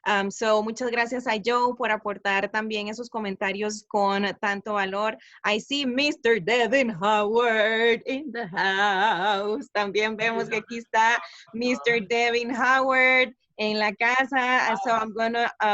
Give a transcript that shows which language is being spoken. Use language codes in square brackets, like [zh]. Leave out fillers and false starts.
[es] So muchas gracias a Joe por aportar también esos comentarios con tanto valor. [en] I see Mr. Devin Howard in the house. [es] También vemos que aquí está Mr. Devin Howard en la casa. [en] So I'm gonna